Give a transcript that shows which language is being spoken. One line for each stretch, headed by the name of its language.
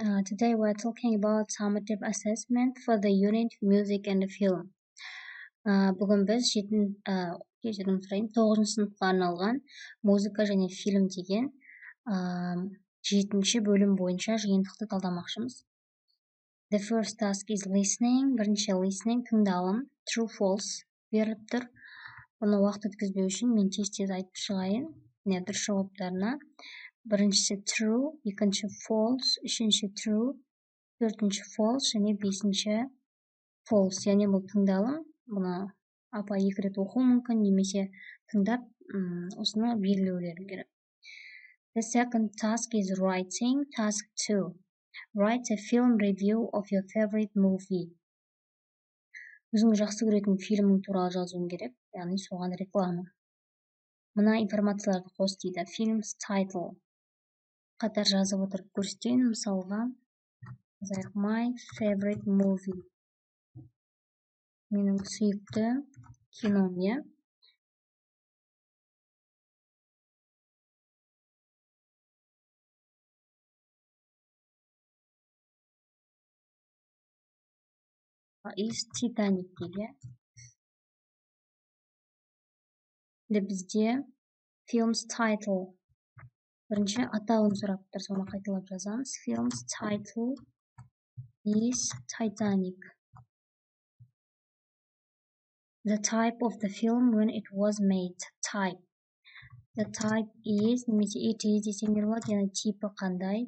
English: Today we're talking about summative assessment for the unit music and film.
Kazakh: Бүгін біз кешірім сұрайын, 9 сыныпқа арналған музыка және фильм деген 7-ші бөлім бойынша жиынтықты талдамақшымыз.
English: The first task is listening.
Kazakh: Бірінші listening, тыңдалым,
English: true, false
Kazakh: беріліп тұр. Бұны уақыт өткізбеу үшін мен тез айтып шығайын. Дұрыс жауаптарына. Біріншісі true, екінші false, үшінші true, төртінші false және бесінші false. Яғни бұл тыңдалым. Бұны апа 2 рет оқу мүмкін, немесе тыңдап, осыны белгілеулері керек.
English: The second task is writing. Task 2. Write a film review of your favorite movie.
Kazakh: Өзің жақсы көретін фильмің туралы жазуың керек, яғни соған реклама. Мына информацияларды қос дейді.
English: Film's title.
Kazakh: Қатар жазып отырып көрсетейін. Мысалға,
English: my favorite movie.
Kazakh: Менің сүйікті кином, иә?
English: Is Titanic
Kazakh: дейді. Бізде
English: film's title.
Kazakh: Бірінші атауын сұрап тұр, соны қайталап жазамыз.
English: Film's title is Titanic. The type of the film when it was made. Type. The type is,
Kazakh: немесе
English: it is
Kazakh: десеңдер болады, яғни типі қандай.